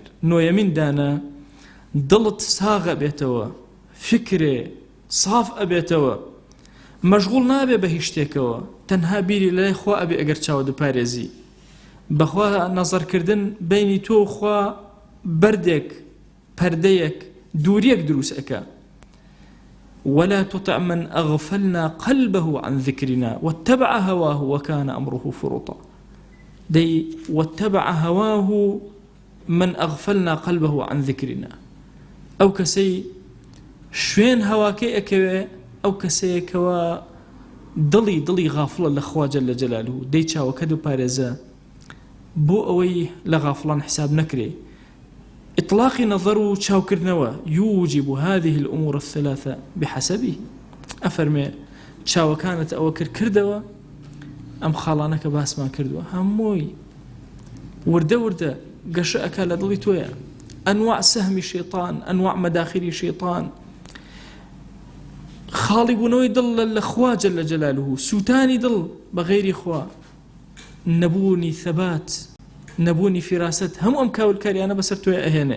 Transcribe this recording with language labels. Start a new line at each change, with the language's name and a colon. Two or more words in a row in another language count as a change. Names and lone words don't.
Central Kurdish: نۆیەمین دانە دڵت ساغە بێتەوە، فکرێ صاف ئەبێتەوە، مەشغوڵ نابێ بە هیچ شتێکەوە، تەنها بیری لای خوا ئەبێ ئەگەر چاوە دپارێزی. بەخوا نەزەرکردن بینی تۆ خوا بەردێک پەردەیەک دووریەک دروست ئەکا.
Arabic: ولا تطع من أغفلنا قلبه عن ذكرنا واتبع هواه وكان أمره فرطا.
Central Kurdish: دي
Arabic: واتبع هواه من أغفلنا قلبه عن ذكرنا،
Central Kurdish: أو كسي شوين هواكي أكوي، أو كسي كوا دڵی غافڵە لە خوا
Arabic: جەل جەلالوه.
Central Kurdish: دەی چاوەکە دوو پارێزە بۆ ئەوەی لە غافڵان حساب نەکرێ. إطلاقی نەظەر و چاوکردنەوە
Arabic: يوجب هذه الأمور الثلاثة بحسبه.
Central Kurdish: ئەفەرمێ چاوەکانت ئەوە کردەوە، ئەم خاڵانەکە باسمان کردووە هەمووی وردە گەشە ئەکا لە دڵی تۆیە. ئەنواع سەهمی شەیطان، ئەنواع مەداخلی شەیطان، خاڵی بوونەوەی دڵ لە خوا
Arabic: جەل جەلالوه،
Central Kurdish: سووتانی دڵ بە غەیری خوا، نەبوونی ثەبات، نەبوونی فیراست، هەموو ئەم کاولکاریانە بەسەر تۆیە ئەهێنێ.